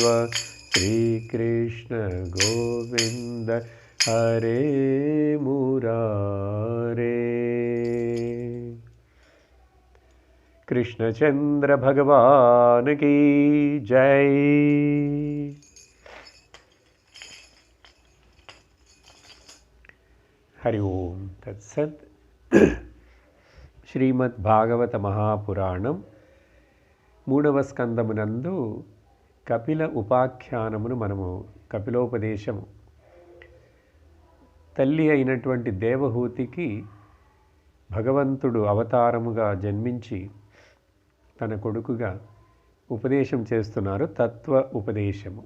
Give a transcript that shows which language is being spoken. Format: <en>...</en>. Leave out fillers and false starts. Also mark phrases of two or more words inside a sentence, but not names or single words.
<sa>श्रीकृष्ण गोविन्द हरे मुरारे।</sa> <hi>कृष्णचंद्र भगवान की जय।</hi> <sa>हरि ओम तत्सत्।</sa> <te>శ్రీమద్భాగవత మహాపురాణం 3వ స్కందమునందు కపిల ఉపాఖ్యానమును మనము కపిలోపదేశము తల్లి అయినటువంటి దేవహూతికి భగవంతుడు అవతారముగా జన్మించి తన కొడుకుగా ఉపదేశం చేస్తున్నారు, తత్వ ఉపదేశము.</te>